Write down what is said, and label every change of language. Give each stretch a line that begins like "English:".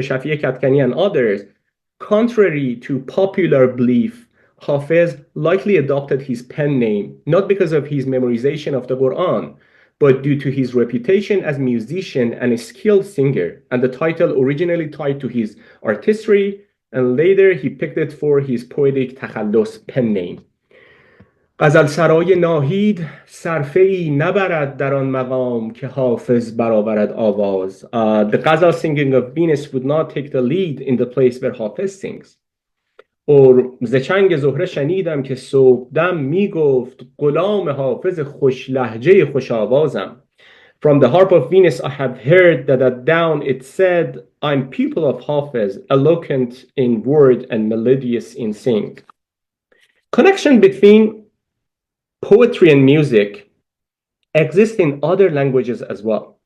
English: Shafieh Katkani and others, contrary to popular belief, Ḥāfiẓ likely adopted his pen name, not because of his memorization of the Quran, but due to his reputation as musician and a skilled singer, and the title originally tied to his artistry, and later he picked it for his poetic takhallus pen name.
Persian: غزل سرای ناهید صرفه‌ای نبرد در آن مقام که حافظ برآورد آواز.
English: The ghazal singing of Venus would not take the lead in the place where Hafiz sings.
Persian: اور ز چنگ زهره شنیدم که صبحدم میگفت غلام حافظ خوش لهجه خوش آوازم.
English: From the harp of Venus I have heard that at dawn it said, I'm pupil of Hafiz, eloquent in word and melodious in sing. Connection between poetry and music exists in other languages as well.